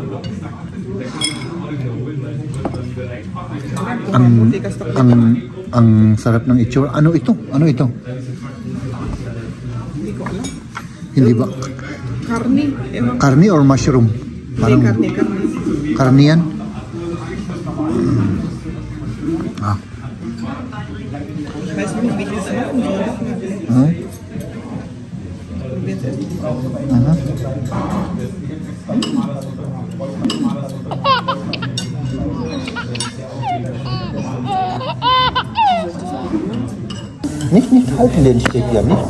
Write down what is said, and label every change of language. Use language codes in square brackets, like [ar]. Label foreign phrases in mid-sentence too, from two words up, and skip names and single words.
[tl] Ang sarap ng itsura. Ano ito? Hindi ko alam. Hindi ba? Karni. [en] Karni or mushroom? [tl] Parang karni. Karni yan? [de] Weißt du, wie das machen? Nicht halten, den steht ja nicht.